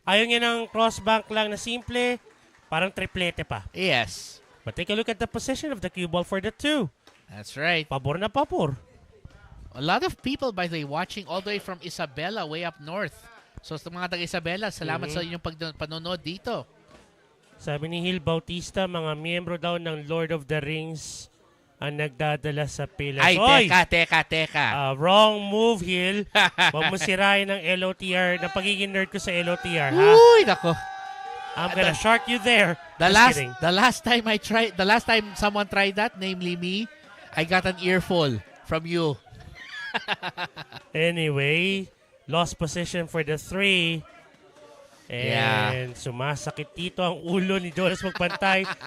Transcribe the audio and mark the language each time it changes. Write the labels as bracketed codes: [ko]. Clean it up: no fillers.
[tl] Ayaw niya ng cross-bank lang na simple. Parang triplete pa. [en] Yes. But take a look at the position of the cue ball for the 2. That's right. [tl] Pabor na pabor. [en] A lot of people, by the way, watching all the way from Isabela, way up north. [tl] So sa mga taga-Isabela, salamat sa inyong panonood dito. Sabi ni Hill Bautista, mga miyembro daw ng Lord of the Rings ang nagdadala sa Pillars. Ay, Oy! teka. [en] Wrong move, Hill. [tl] Huwag mo sirain ng LOTR, ng pagiging nerd ko sa LOTR, ha? Uy, nako. [en] I'm gonna shark you there. The Just kidding. last time someone tried that, namely me, I got an earful from you. Anyway, lost position for the 3. [tl] And sumasakit dito ang ulo ni Jonas Magpantay.